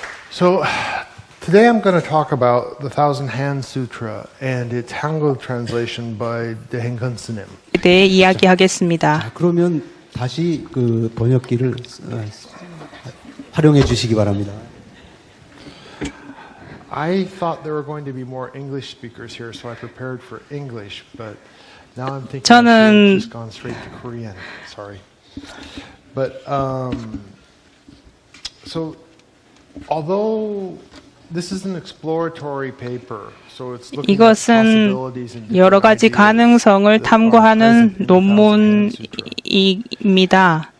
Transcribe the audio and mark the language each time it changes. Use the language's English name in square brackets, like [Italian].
[English] So today I'm going to talk about the Thousand Hands Sutra and its Hangul translation by Daehaeng S님. [Korean] 네, 이야기하겠습니다. 그러면 다시 그 번역기를 활용해 주시기 바랍니다. [English] I thought there were going to be more English speakers here, so I prepared for English, but now I'm thinking I should have just gone straight to Korean. Sorry. But so although this is an exploratory paper, so it's looking at possibilities and [Korean] 이것은 여러 가지 가능성을 탐구하는 논문입니다.